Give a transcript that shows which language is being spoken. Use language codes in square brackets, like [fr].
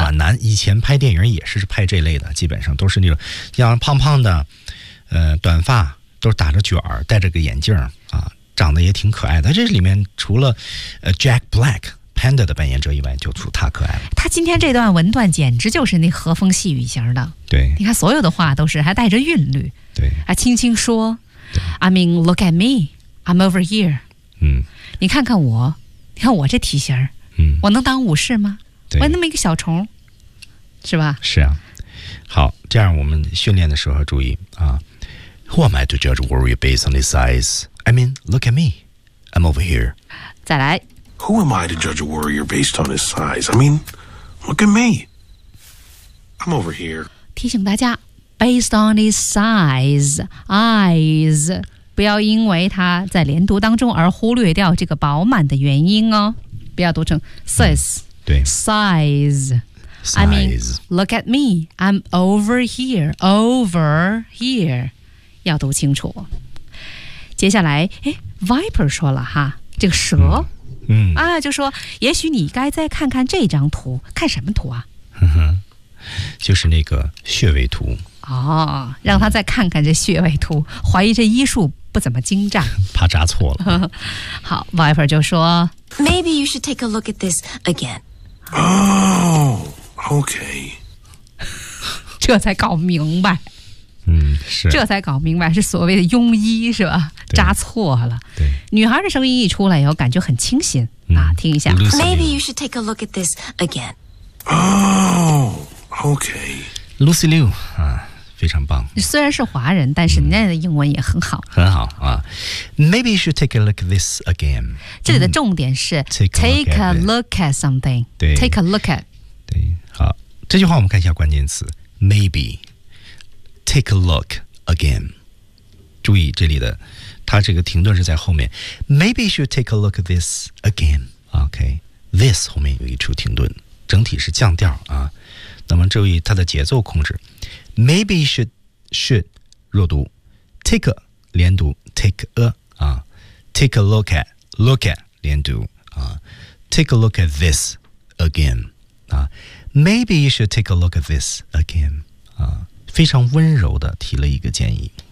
[zh] 暖男，以前拍电影也是拍这类的，基本上都是那种像胖胖的短发，都是打着卷儿，戴着个眼镜啊，长得也挺可爱的。这里面除了Jack Black Panda 的扮演者以外，就除他可爱了。他今天这段文段简直就是那和风细语型的。对，你看所有的话都是还带着韵律。对，还轻轻说。对 [en] ，I mean, look at me, I'm over here。 [zh] 你看看我，你看我这体型，我能当武士吗？对，我那么一个小虫，是吧？是啊。好，这样我们训练的时候注意啊。 [en] Who am I to judge warrior based on his size? I mean, look at me. I'm over here. [zh] 再来。 [en] Who am I to judge a warrior based on his size? I mean, look at me. I'm over here. [zh] 提醒大家 ， [en] based on his size, [zh] eyes， 不要因为它在连读当中而忽略掉这个饱满的元音哦，不要读成 size。对 [en] ，size。 Size. I mean, look at me. I'm over here. Over here. [zh] 要读清楚。接下来 Viper 说了哈，这个蛇就说也许你该再看看这张图。看什么图啊？就是那个穴位图哦，让他再看看这穴位图，怀疑这医术不怎么精湛，怕扎错了。好， Viper 就说 [en] Maybe you should take a look at this again. Oh, okay. [zh] 这才搞明白。是这才搞明白是所谓的庸医是吧，扎错了。对，女孩的声音一出来以后感觉很清新啊，听一下。 [en] Maybe you should take a look at this again. Oh, okay. [zh] Lucy Liu 非常棒，虽然是华人但是人家的英文也很好很好啊。 [en] Maybe you should take a look at this again. [zh] 这里的重点是、 [en] take a look at something. [zh] 对 [en] take a look at. [zh] 对好这句话我们看一下关键词 Maybe. [en] Take a look again. [zh] 注意这里的它这个停顿是在后面。 [en] Maybe you should take a look at this again. [zh] OK. This 后面有一处停顿整体是降调啊。那么注意它的节奏控制。 [en] Maybe you should 弱读 take a 连读 take a、take a look at look at 连读、take a look at this again、maybe you should take a look at this again、 [zh] 非常温柔的提了一个建议